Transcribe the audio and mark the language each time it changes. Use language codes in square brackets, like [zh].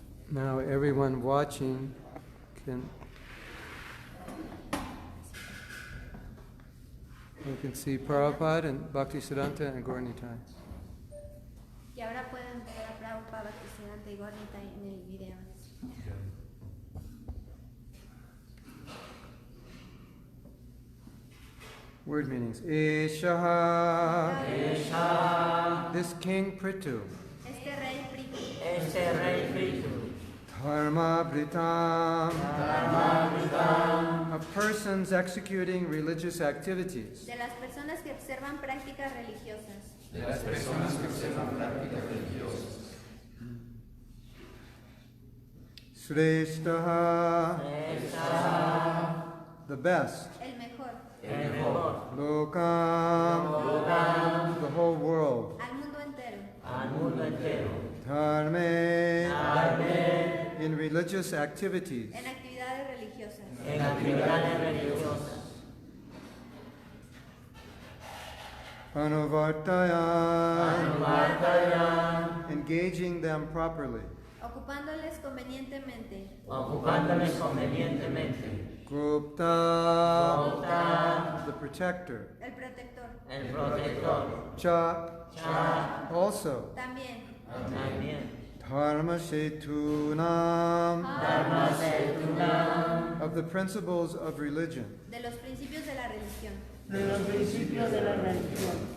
[en] Now everyone watching can see Prabhupada and Bhaktisiddhanta and Gaura-Nitai. [es] Y ahora pueden ver a Prabhupada, Bhaktisiddhanta y Gaura-Nitai en el video. [en] Word meanings. Eshaha. This King Pṛthu. [es] Este rey Pṛthu. [sa] Dharma Vritam. [en] Of persons executing religious activities. [es] De las personas que observan prácticas religiosas. [en] Shreshtaha. The best. [es] El mejor. el mejor, [en] Lokam, the whole world. [es] al mundo entero. al mundo entero, [sa] Dharme, Dharme, [en] in religious activities. [es] En actividades religiosas. en actividades religiosas, [sa] Anuvartayan, Anuvartayan, [en] engaging them properly. [es] Ocupándoles convenientemente. ocupándoles convenientemente, [sa] Gupta, Gupta, [en] the protector. [es] El protector. el protector, [sa] Cha, Cha, [en] also. [es] También. también, [sa] Dharma Shetunam, Dharma Setunam, [en] of the principles of religion. [es] De los principios de la religión. de los principios de la religión,